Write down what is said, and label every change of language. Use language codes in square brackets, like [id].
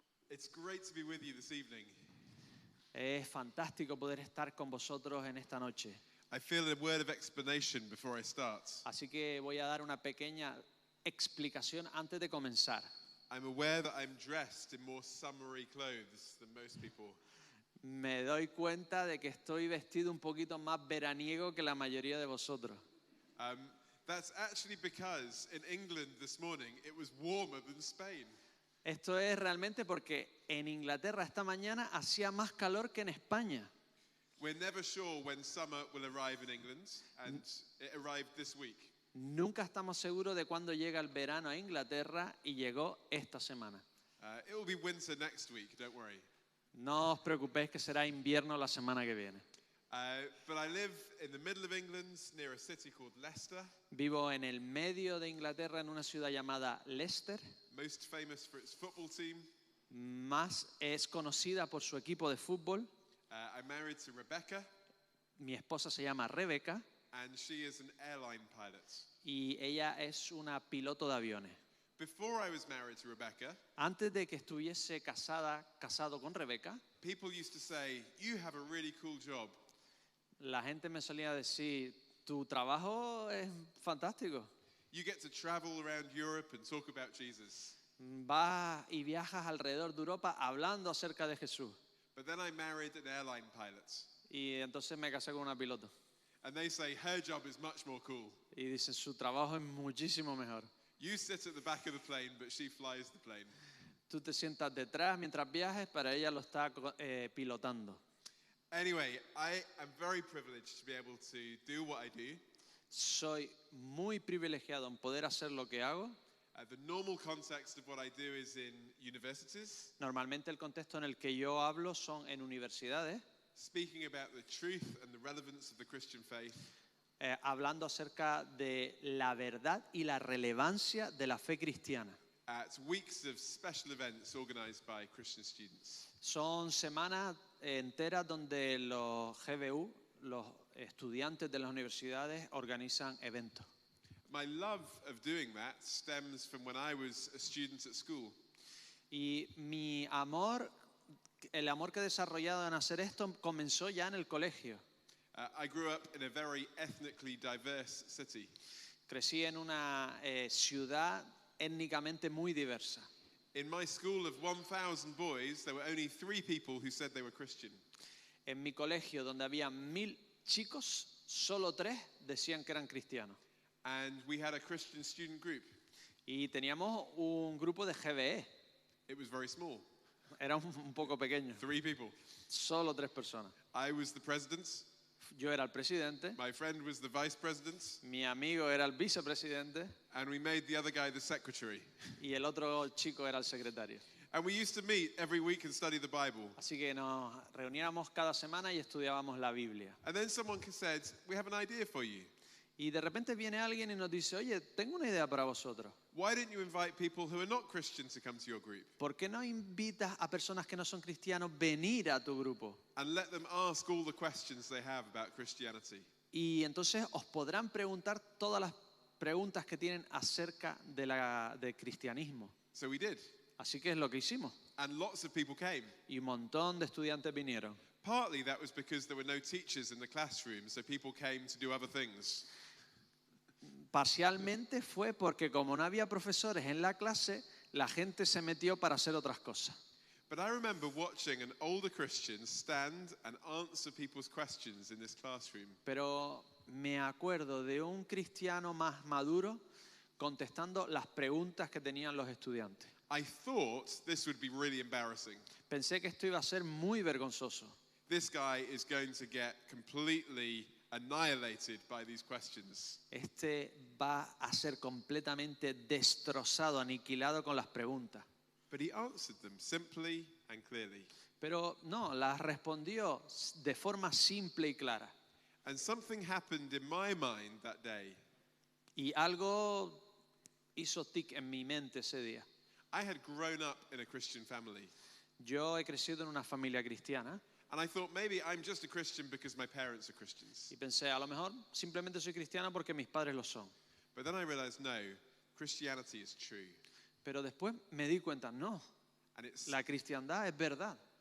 [en] It's great to be with you this evening. [es] Es fantástico poder estar con vosotros en esta noche. [en] I feel a word of explanation before I start. [es] Así que voy a dar una pequeña explicación antes de comenzar. [en] I'm aware that I'm dressed in more summery clothes than most people. [es] Me doy cuenta de que estoy vestido un poquito más veraniego que la mayoría de vosotros. [en] That's actually because in England this morning it was warmer than Spain. [es] Esto es realmente porque en Inglaterra esta mañana hacía más calor que en España. [en] We're never sure when summer will arrive in England, and it arrived this week. [es] Nunca estamos seguros de cuándo llega el verano a Inglaterra y llegó esta semana. [en] It will be winter next week, don't worry. [es] No os preocupéis que será invierno la semana que viene. [en] But I live in the middle of England near a city called Leicester, [es] Vivo en el medio de Inglaterra en una ciudad llamada Leicester. [en] most famous for its football team. [es] Más es conocida por su equipo de fútbol. [en] I'm married to Rebecca, [es] Mi esposa se llama Rebeca [en] and she is an airline pilot. [es] y ella es una piloto de aviones. [en] Before I was married to Rebecca, [es] Antes de que estuviese casado con Rebeca, [en] people used to say, "You have a really cool job." [es] la gente me solía decir, tu trabajo es fantástico. [en] You get to travel around Europe and talk about Jesus. [es] Vas y viajas alrededor de Europa hablando acerca de Jesús. [en] But then I married an airline pilot, [es] Y entonces me casé con una piloto. [en] and they say her job is much more cool. [es] Y dicen, su trabajo es muchísimo mejor. [en] You sit at the back of the plane, but she flies the plane. [es] Tú te sientas detrás mientras viajes, pero ella lo está pilotando. [en] Anyway, I am very privileged to be able to do what I do. [es] Soy muy privilegiado en poder hacer lo que hago. [en] The normal context of what I do is in universities, [es] Normalmente el contexto en el que yo hablo son en universidades, [en] speaking about the truth and the relevance of the Christian faith. [es] Hablando acerca de la verdad y la relevancia de la fe cristiana. [en] At weeks of special events organized by Christian students. [es] Son semanas enteras donde los GBU, los estudiantes de las universidades, organizan eventos. [en] My love of doing that stems from when I was a student at school. [es] Y mi amor, el amor que he desarrollado en hacer esto comenzó ya en el colegio. [en] I grew up in a very ethnically diverse city. [es] Crecí en una ciudad étnicamente muy diversa. [en] In my school of 1,000 boys, there were only 3 people who said they were Christian. [es] En mi colegio, donde había 1000 chicos, solo 3 decían que eran cristianos. [en] And we had a Christian student group. [es] Y teníamos un grupo de GBE. [en] It was very small, [es] Era un poco pequeño. [en] 3 people. [es] Solo 3 personas. [en] I was the president, [es] Yo era el presidente, [en] my friend was the vice president, [es] mi amigo era el vicepresidente [en] and we made the other guy the secretary. [es] y el otro chico era el secretario. [en] And we used to meet every week and study the Bible. [es] Así que nos reuníamos cada semana y estudiábamos la Biblia. [en] And then someone said, "We have an idea for you. [es] Y de repente viene alguien y nos dice, oye, tengo una idea para vosotros. [en] Why don't you invite people who are not Christian to come to your group [es] ¿Por qué no invitas a personas que no son cristianos a venir a tu grupo? [en] and let them ask all the questions they have about Christianity?" [es] Y entonces os podrán preguntar todas las preguntas que tienen acerca del cristianismo. [en] So we did. [es] Así que es lo que hicimos. [en] And lots of people came. [es] Y un montón de estudiantes vinieron. [en] Partly that was because there were no teachers in the classroom, so people came to do other things. [es] Parcialmente fue porque como no había profesores en la clase, la gente se metió para hacer otras cosas. [en] But I remember watching an older Christian stand and answer people's questions in this classroom. [es] Pero me acuerdo de un cristiano más maduro contestando las preguntas que tenían los estudiantes. [en] I thought this would be really embarrassing. [es] Pensé que esto iba a ser muy vergonzoso. [en] This guy is going to get completely annihilated by these questions. [es] Este va a ser completamente destrozado, aniquilado con las preguntas. [en] But he answered them simply and clearly. [es] Pero no, las respondió de forma simple y clara. [en] And something happened in my mind that day. [es] Y algo hizo tic en mi mente ese día. [en] I had grown up in a Christian family. [es] Yo he crecido en una familia cristiana [en] And I thought maybe I'm just a Christian because my parents are Christians. [es] Y pensé, a lo mejor simplemente soy cristiano porque mis padres lo son. [en] But then I realized, no, Christianity is true. [es] Pero después me di cuenta, no, [en] And [es] la cristiandad es verdad.